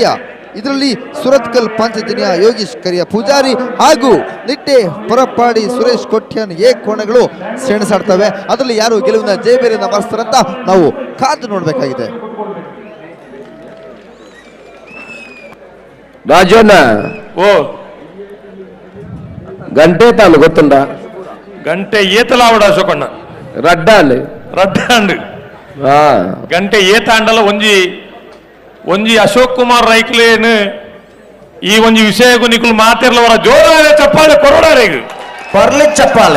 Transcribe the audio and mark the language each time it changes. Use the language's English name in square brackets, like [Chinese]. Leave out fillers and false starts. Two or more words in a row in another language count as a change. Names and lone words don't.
[Kannada] ಇದರಲ್ಲಿ ಸುರತ್ಕಲ್ ಪಾಂಚಜನ್ಯ ಯೋಗೀಶ್ ಕರಿಯ ಪೂಜಾರಿ ಹಾಗೂ ನಿಟ್ಟೆ ಪರಪಾಡಿ ಸುರೇಶ್ ಕೊಟ್ಯಾನ್ ಎ ಕೋಣಗಳು ಸೆಣಸಾಡ್ತವೆ. ಅದರಲ್ಲಿ ಯಾರು ಗೆಲುವಿನ ಜಯಬೇರಿನ ಬರ್ಸ್ತಾರಂತ ನಾವು ಕಾದು ನೋಡಬೇಕಾಗಿದೆ. ರಾಜಣ್ಣ, ಓ [Tulu] ಗಂಟೆ ತಾನು ಗೊತ್ತುಂಡ? ಗಂಟೆ ಏತಲಾವಡ ಅಶೋಕಣ್ಣ ರಡ್ಡಾಂಡ್ ರಡ್ಡಾಂಡ್ ಗಂಟೆ ಏತಾಂಡಲ ಒಂಜಿ ಅಶೋಕ್ ಕುಮಾರ್ ರೈಕ್ಲೇನು ಈ ಒಂಜಿ ವಿಷಯ ನಿಕುಲು ಮಾತಿರ್ಲವರ ಜೋರಾದ ಚಪ್ಪಾಳೆ ಕೊರೋಡಾರೆ ಪರ್ಲಿ ಚಪ್ಪಾಳೆ